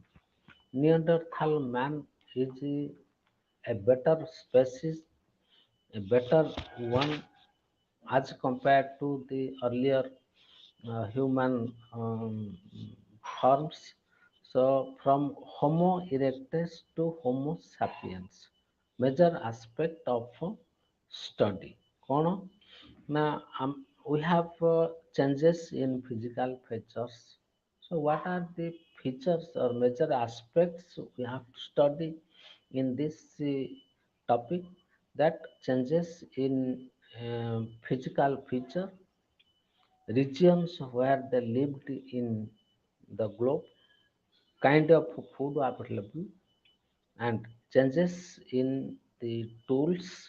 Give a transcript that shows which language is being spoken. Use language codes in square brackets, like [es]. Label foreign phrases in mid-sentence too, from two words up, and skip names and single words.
[en] Neanderthal man is a better species, a better one as compared to the earlier human forms. So, from Homo erectus to Homo sapiens, major aspect of study. [or] କ'ଣ ନା [en] we have changes in physical features. So, what are the features or major aspects we have to study in this topic? That changes in physical feature, regions where they lived in the globe, kind of food available, and changes in the tools.